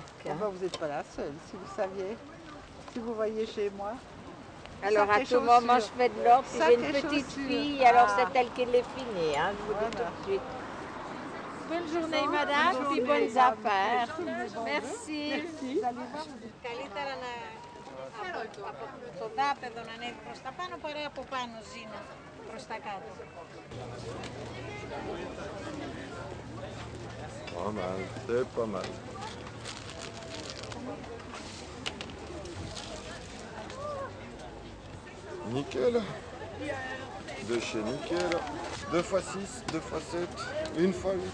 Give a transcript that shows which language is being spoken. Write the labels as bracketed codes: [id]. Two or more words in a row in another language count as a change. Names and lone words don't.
[fr] Ah bah, vous n'êtes pas la seule, si vous saviez. Si vous voyez chez moi. Alors, à tout moment, je fais de l'ordre. Si j'ai une petite fille, alors c'est elle qui les finit, hein, je vous dis tout de suite. Bonne journée, madame, puis bonnes affaires. Merci. [el] Καλύτερα το δάπεδο να ανέβει προς τα πάνω παρά από πάνω ζήνα προς τα κάτω. [fr] Pas mal, c'est pas mal. Nickel. De chez Nickel. 2 x 6, 2 x 7, 1 x 8.